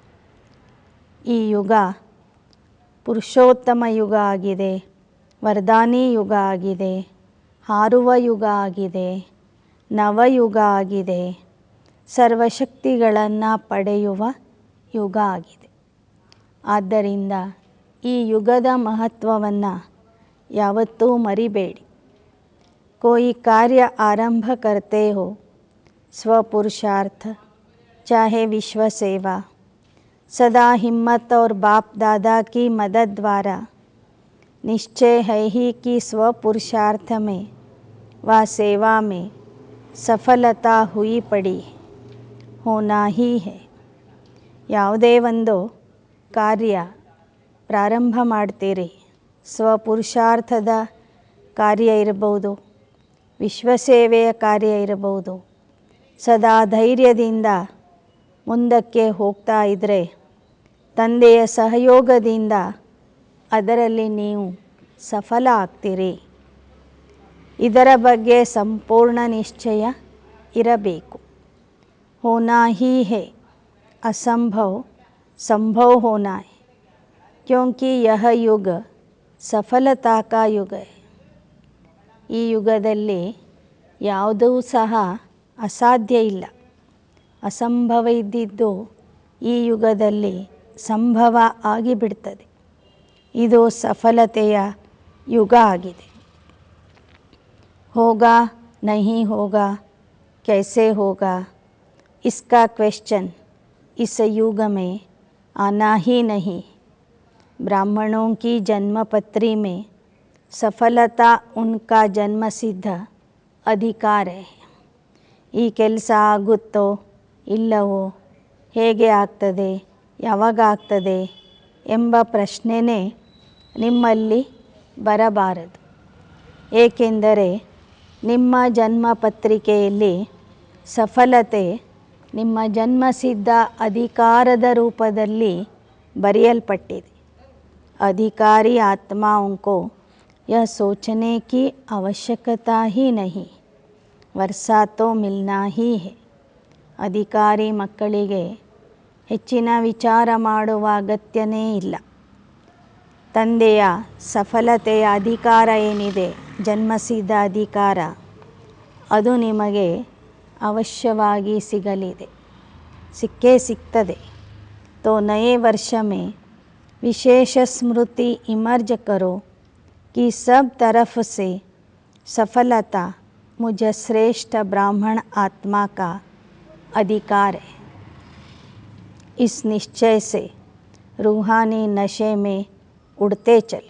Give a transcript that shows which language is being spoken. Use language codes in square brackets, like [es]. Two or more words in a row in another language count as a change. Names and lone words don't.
[kn] ಈ ಯುಗ ಪುರುಷೋತ್ತಮ ಯುಗ ಆಗಿದೆ, ವರದಾನಿ ಯುಗ ಆಗಿದೆ, ಹಾರುವ ಯುಗ ಆಗಿದೆ, ನವಯುಗ ಆಗಿದೆ, ಸರ್ವಶಕ್ತಿಗಳನ್ನು ಪಡೆಯುವ ಯುಗ ಆಗಿದೆ. ಆದ್ದರಿಂದ ಈ ಯುಗದ ಮಹತ್ವವನ್ನು ಯಾವತ್ತೂ ಮರಿಬೇಡಿ. [hi] कोई कार्य आरंभ करते हो, स्वपुरुषार्थ चाहे विश्व सेवा, सदा हिम्मत और बाप दादा की मदद द्वारा निश्चय है ही कि स्वपुरुषार्थ में व सेवा में सफलता हुई पड़ी होना ही है. [kn] ಯಾವುದೇ ಒಂದು ಕಾರ್ಯ ಪ್ರಾರಂಭ ಮಾಡ್ತೀರಿ, ಸ್ವಪುರುಷಾರ್ಥದ ಕಾರ್ಯ ಇರಬಹುದು, ವಿಶ್ವಸೇವೆಯ ಕಾರ್ಯ ಇರಬಹುದು, ಸದಾ ಧೈರ್ಯದಿಂದ ಮುಂದಕ್ಕೆ ಹೋಗ್ತಾ ಇದ್ದರೆ ತಂದೆಯ ಸಹಯೋಗದಿಂದ ಅದರಲ್ಲಿ ನೀವು ಸಫಲ ಆಗ್ತೀರಿ. ಇದರ ಬಗ್ಗೆ ಸಂಪೂರ್ಣ ನಿಶ್ಚಯ ಇರಬೇಕು. [hi] होना ही है, असंभव संभव होना है, क्योंकि यह युग सफलता का युग है. [kn] ಈ ಯುಗದಲ್ಲಿ ಯಾವುದೂ ಸಹ ಅಸಾಧ್ಯ ಇಲ್ಲ. ಅಸಂಭವ ಇದ್ದಿದ್ದು ಈ ಯುಗದಲ್ಲಿ ಸಂಭವ ಆಗಿಬಿಡ್ತದೆ. ಇದು ಸಫಲತೆಯ ಯುಗ ಆಗಿದೆ. [hi] होगा नहीं होगा कैसे होगा, इसका क्वेश्चन इस युग में आना ही नहीं. ब्राह्मणों की जन्मपत्री में सफलता उनका जन्मसिद्ध अधिकार है. [kn] ಈ ಕೆಲಸ ಆಗುತ್ತೋ ಇಲ್ಲವೋ, ಹೇಗೆ ಆಗ್ತದೆ, ಯಾವಾಗ ಆಗ್ತದೆ ಎಂಬ ಪ್ರಶ್ನೆನೇ ನಿಮ್ಮಲ್ಲಿ ಬರಬಾರದು. ಏಕೆಂದರೆ ನಿಮ್ಮ ಜನ್ಮ ಪತ್ರಿಕೆಯಲ್ಲಿ ಸಫಲತೆ ನಿಮ್ಮ ಜನ್ಮಸಿದ್ಧ ಅಧಿಕಾರದ ರೂಪದಲ್ಲಿ ಬರೆಯಲ್ಪಟ್ಟಿದೆ. [hi] अधिकारी आत्माओं को यह सोचने की आवश्यकता ही नहीं, वर्षा तो मिलना ही है. [kn] ಅಧಿಕಾರಿ ಮಕ್ಕಳಿಗೆ ಹೆಚ್ಚಿನ ವಿಚಾರ ಮಾಡುವ ಅಗತ್ಯನೇ ಇಲ್ಲ. ತಂದೆಯ ಸಫಲತೆಯ ಅಧಿಕಾರ ಏನಿದೆ, ಜನ್ಮಸಿದ್ಧ ಅಧಿಕಾರ, ಅದು ನಿಮಗೆ ಅವಶ್ಯವಾಗಿ ಸಿಗಲಿದೆ, ಸಿಕ್ಕೇ ಸಿಗ್ತದೆ. [hi] तो नए वर्ष में विशेष स्मृति इमर्ज करो कि सब तरफ से सफलता मुझ श्रेष्ठ ब्राह्मण आत्मा का अधिकार है. इस निश्चय से रूहानी नशे में उड़ते चलो.